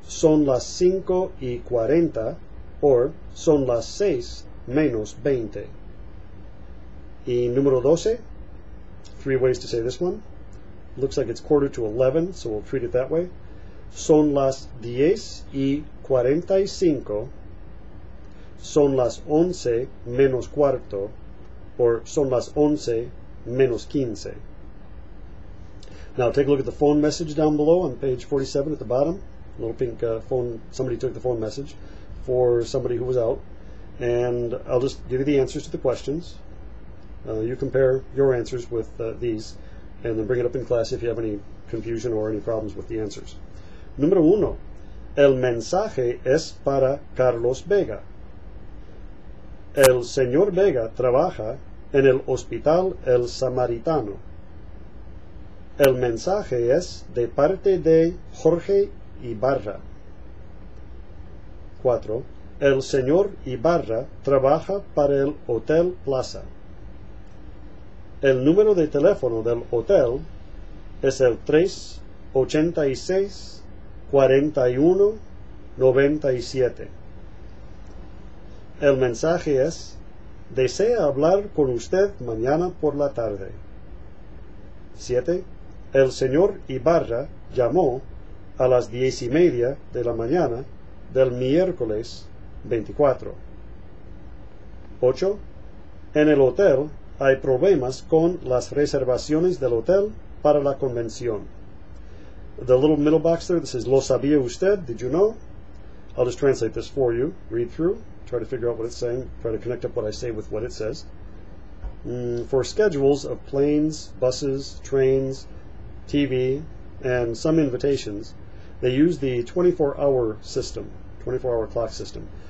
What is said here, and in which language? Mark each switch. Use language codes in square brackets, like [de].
[es] Son las 5:40 or son las 6 menos 20. Y número 12. [en] 3 ways to say this one. Looks like it's 10:45, so we'll treat it that way. [es] Son las 10:45. Son las 11 menos cuarto, or son las 11 menos 15. [en] Now take a look at the phone message down below on page 47 at the bottom. A little pink phone, somebody took the phone message for somebody who was out. And I'll just give you the answers to the questions. You compare your answers with these, and then bring it up in class if you have any confusion or any problems with the answers. [es] Número 1. El mensaje es para Carlos Vega. El señor Vega trabaja en el Hospital El Samaritano. El mensaje es de parte de Jorge Ibarra. 4. El señor Ibarra trabaja para el Hotel Plaza. El número de teléfono del hotel es el 386-4197. El mensaje es: desea hablar con usted mañana por la tarde. 7. El señor Ibarra llamó a las 10:30 de la mañana del miércoles 24. 8. En el hotel hay problemas con las reservaciones del hotel para la convención. [en] The little middle box there that says, [es] ¿Lo sabía usted? [en] Did you know? I'll just translate this for you. Read through. Try to figure out what it's saying. Try to connect up what I say with what it says. For schedules of planes, buses, trains, TV, and some invitations, they use the 24-hour system, 24-hour clock system.